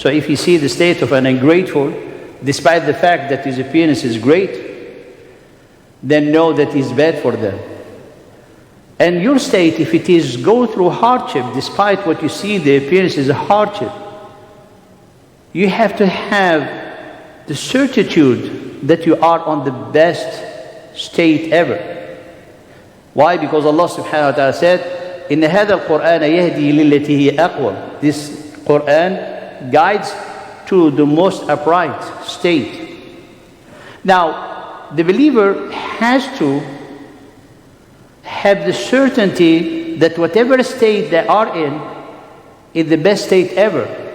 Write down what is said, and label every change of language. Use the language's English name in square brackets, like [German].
[English] So if you see the state of an ungrateful, despite the fact that his appearance is great, then know that it's bad for them. And your state, if it is go through hardship, despite what you see, the appearance is a hardship, you have to have the certitude that you are on the best state ever. Why? Because Allah subhanahu wa ta'ala said, [Arabic] إِنَّ هَذَا الْقُرْآنَ يَهْدِي لِلَّتِي هِيَ أَقْوَمُ. [English] This Quran guides to the most upright state. Now, the believer has to have the certainty that whatever state they are in is the best state ever.